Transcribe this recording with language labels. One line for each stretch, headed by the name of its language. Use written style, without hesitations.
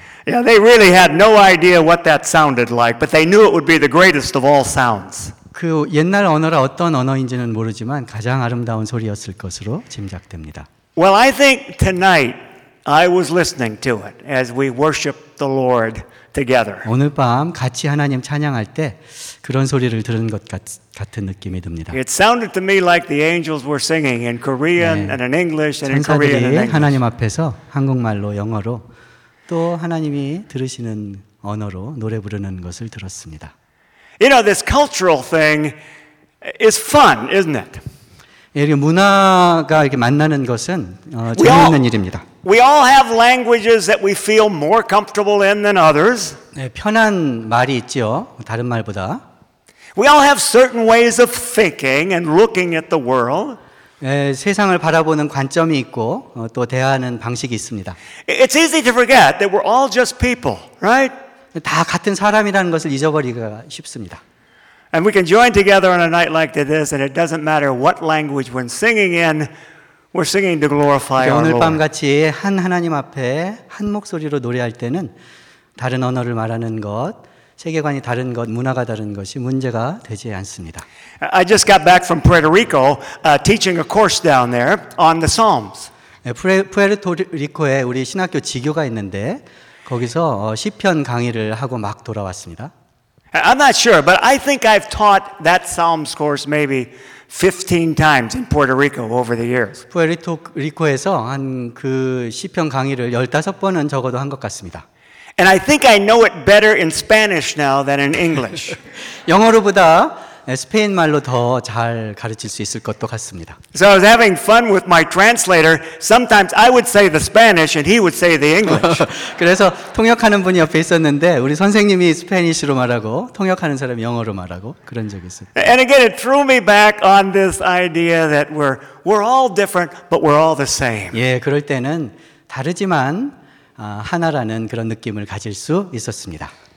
English: Yeah, they really had no idea what that sounded like, but they knew it would be the greatest of all sounds.
Korean: 그 옛날 언어라 어떤 언어인지는 모르지만 가장 아름다운 소리였을 것으로 짐작됩니다.
English: Well, I think tonight I was listening to it as we worship the Lord together.
Korean: 오늘 밤 같이 하나님 찬양할 때 그런 소리를 들은 것 같은 느낌이 듭니다.
English: It sounded to me like the angels were singing in Korean 네, and in English and in Korean and English.
Korean: 하나님 앞에서 한국말로 영어로 또 하나님이 들으시는 언어로 노래 부르는 것을 들었습니다.
English: You know, this cultural thing is fun, isn't it?
Korean: 이렇게 문화가 이렇게 만나는 것은 재미있는 일입니다.
English: We all have languages that we feel more comfortable in than others.
Korean: 네, 편한 말이 있죠. 다른 말보다.
English: We all have certain ways of thinking and looking at the world.
Korean: 예, 세상을 바라보는 관점이 있고 또 대하는 방식이 있습니다.
English: It's easy to forget that we're all just people, right?
Korean: 다 같은 사람이라는 것을 잊어버리기가 쉽습니다.
English: And we can join together on a night like this, and it doesn't matter what language we're singing in, we're singing to glorify our Lord.
Korean: 오늘 밤 같이 한 하나님 앞에 한 목소리로 노래할 때는 다른 언어를 말하는 것, 세계관이 다른 것, 문화가 다른 것이 문제가 되지 않습니다.
English: I just got back from Puerto Rico, teaching a course down there on the Psalms.
Korean: 푸에르토리코에 우리 신학교 지교가 있는데 거기서 시편 강의를 하고 막 돌아왔습니다.
English: I'm not sure, but I think I've taught that Psalms course maybe 15 times in Puerto Rico over the years.
Korean: 푸에르토리코에서 한 그 시편 강의를 15번은 적어도 한 것 같습니다.
English: And I think I know it better in Spanish now than in English.
Korean: 영어로보다 스페인 말로 더 잘 가르칠 수 있을 것도 같습니다.
English: So I was having fun with my translator. Sometimes I would say the Spanish and he would say the English.
Korean: 그래서 통역하는 분이 옆에 있었는데 우리 선생님이 스페니쉬로 말하고 통역하는 사람이 영어로 말하고 그런 적이 있어요.
English: And again, it threw me back on this idea that we're all different, but we're all the same.
Korean: 예, 그럴 때는 다르지만 하나라는 그런 느낌을 가질 수 있었습니다.